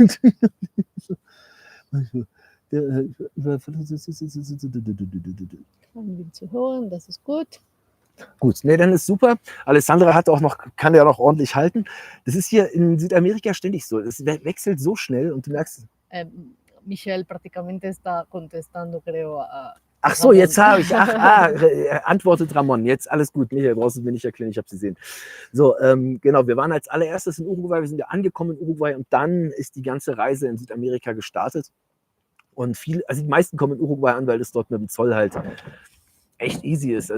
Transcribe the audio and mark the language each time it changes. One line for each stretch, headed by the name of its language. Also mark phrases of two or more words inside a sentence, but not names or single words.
German: Zu hören, das ist gut. Gut, nee, dann ist super. Alessandra kann ja noch ordentlich halten. Das ist hier in Südamerika ständig so. Es wechselt so schnell und du merkst.
Spanish: Michelle prácticamente está contestando, creo.
German: Ach so, jetzt habe ich. Antwortet Ramon. Jetzt alles gut. Michael, brauchst du mir nicht erklären, ich habe sie gesehen. So, genau, wir waren als allererstes in Uruguay, wir sind ja angekommen in Uruguay und dann ist die ganze Reise in Südamerika gestartet. Und die meisten kommen in Uruguay an, weil das dort mit dem Zoll halt echt easy ist.